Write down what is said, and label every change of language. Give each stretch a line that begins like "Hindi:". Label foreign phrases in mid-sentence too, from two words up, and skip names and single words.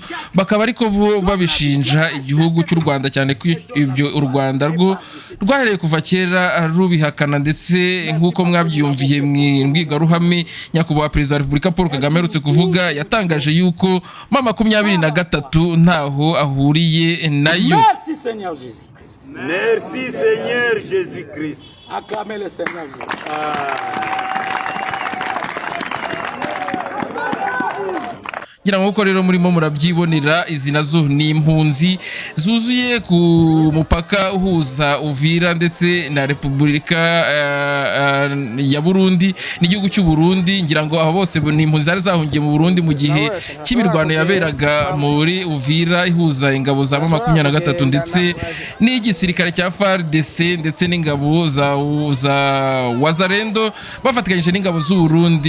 Kinyarwanda: Bakaba ariko bo babishinja igihugu cy'u Rwanda, cyane ko ibyo u Rwanda rwo rwahereye kuva kera rubihakana, ndetse nk'uko mwabyumviye mbwirwaruhame nyakubahwa Perezida wa Repubulika Paul Kagame aherutse kuvuga, yatangaje yuko M23 ntaho ahuriye nayo.
French: Merci Seigneur Jésus Christ. Merci Seigneur Jésus Christ. Acclamez le Seigneur Jésus.
Kinyarwanda: ngira ngo rero murimo murabyibonera izi nazo ni impunzi zuzuye ku mupaka uhuza Uvira ndetse na Repubulika ya Burundi n'igihugu cy'u Burundi. Ngira ngo abo bose ni impunzi zari zahungiye mu Burundi mu gihe cy'imirwano yaberaga muri Uvira ihuza ingabo za 23 ndetse n'igisirikare cya FARDC ndetse n'ingabo za Wazalendo bafatikanyije n'ingabo z'u Burundi.